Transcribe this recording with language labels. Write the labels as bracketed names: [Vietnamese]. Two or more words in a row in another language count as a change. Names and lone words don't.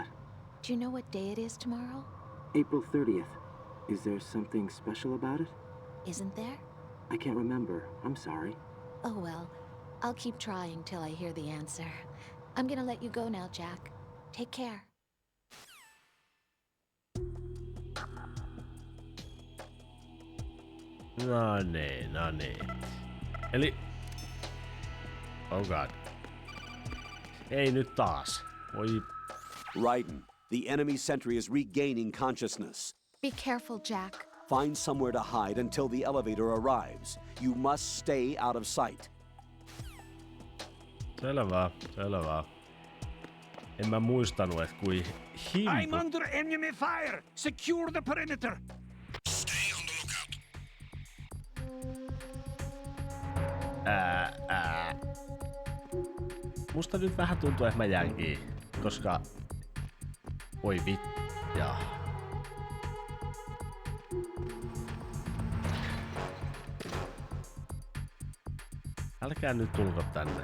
[English] Do you know what day it is tomorrow? April 30th. Is there something special about it? Isn't there? I can't remember. I'm sorry. Oh well. I'll keep trying till I hear the answer. I'm gonna let you go now, Jack. Take care. [Finnish] No niin. [English] Eli... Oh god. [Finnish] Ei nyt taas. Voi... [English] Raiden, the enemy sentry is regaining consciousness. Be careful, Jack. Find somewhere to hide until the elevator arrives. You must stay out of sight. [Finnish] Selvä. En mä muistanut, et kui [English] I'm under enemy fire! Secure the perimeter! Stay on the lookout. [Finnish] Musta nyt vähän tuntuu, että mä jään kiinni, koska... Oi vitja. Älkää nyt tulko tänne.